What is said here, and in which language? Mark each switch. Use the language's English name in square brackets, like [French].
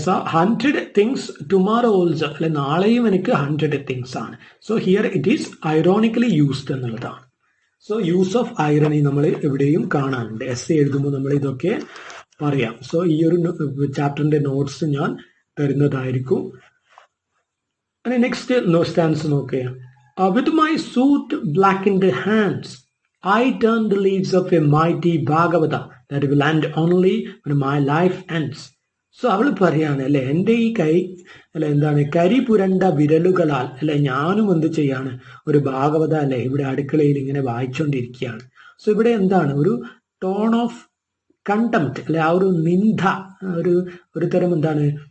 [English] so 100 things tomorrow also അല്ലെ, [Malayalam] നാളെയും എനിക്ക് [English] 100 things ആണ്. So here it is ironically used [Malayalam] എന്നുള്ളതാണ്. [English] so use of irony [Malayalam] നമ്മൾ എവിടെയും കാണാനുണ്ട്. എസ് എഴുതുമ്പോൾ നമ്മൾ ഇതൊക്കെ പറയാം. സോ ഈ ഒരു ചാപ്റ്ററിന്റെ നോട്ട്സ് ഞാൻ തരുന്നതായിരിക്കും. നെക്സ്റ്റ് സ്റ്റാൻസ് നോക്കുക. [English] With my suit blackened hands, I turn the leaves of a mighty Bhagavata that will end only when my life ends. [Malayalam] So അവൾ പറയാണ് അല്ലെ, എൻ്റെ ഈ കൈ അല്ലെ എന്താണ് കരി പുരണ്ട വിരലുകളാൽ അല്ലെ ഞാനും എന്ത് ചെയ്യാണ്, ഒരു ഭാഗവത അല്ലെ ഇവിടെ അടുക്കളയിൽ ഇങ്ങനെ വായിച്ചുകൊണ്ടിരിക്കുകയാണ്. സോ ഇവിടെ എന്താണ് ഒരു [English] tone of contempt [Malayalam] അല്ലെ, ആ ഒരു നിന്ദ, ഒരു തരം എന്താണ്